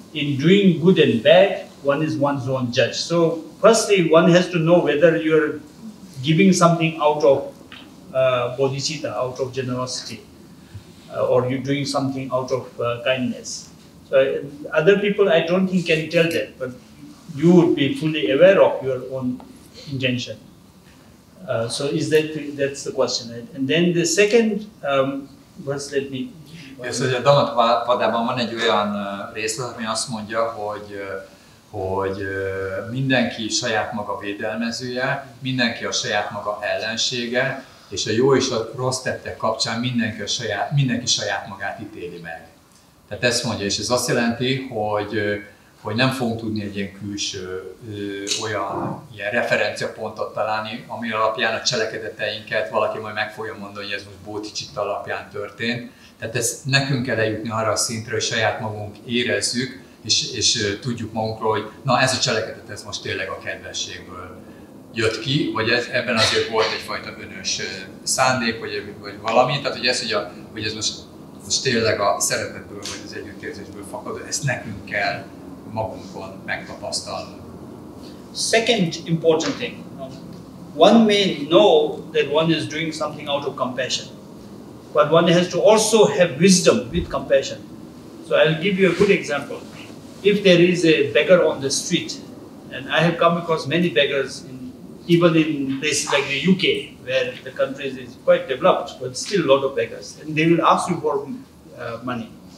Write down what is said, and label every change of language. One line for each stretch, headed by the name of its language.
English: In doing good and bad, one is one's own judge. So, firstly, one has to know whether you're giving something out of bodhicitta, out of generosity, or you're doing something out of kindness. So other people, I don't think can tell that, but you would be fully aware of your own intention. So that's the question, right? And then the second, verse let me...
Hungarian: Ez, hogy a Dhammapadában van egy olyan részlet, ami azt mondja, hogy mindenki saját maga védelmezője, mindenki a saját maga ellensége, és a jó és a rossz tettek kapcsán mindenki saját magát ítéli meg. Tehát ezt mondja, és ez azt jelenti, hogy nem fogunk tudni egy ilyen külső ilyen referenciapontot találni, ami alapján a cselekedeteinket valaki majd meg fogja mondani, hogy ez most bodhicitta alapján történt. Tehát ezt nekünk kell eljutni arra a szintre, hogy saját magunk érezzük, és tudjuk magunkról, hogy na ez a cselekedet, ez most tényleg a kedvességből jött ki, vagy ebben azért volt egyfajta önös szándék, vagy valami. Tehát hogy ez most tényleg a szeretetből, vagy az együttérzésből fakad, ezt nekünk kell magunkon megtapasztalnunk.
English: Second important thing, one may know that one is doing something out of compassion, but one has to also have wisdom with compassion. So I'll give you a good example. If there is a beggar on the street, and I have come across many beggars, even in places like the UK, where the country is quite developed, but still a lot of beggars, and they will ask you for money.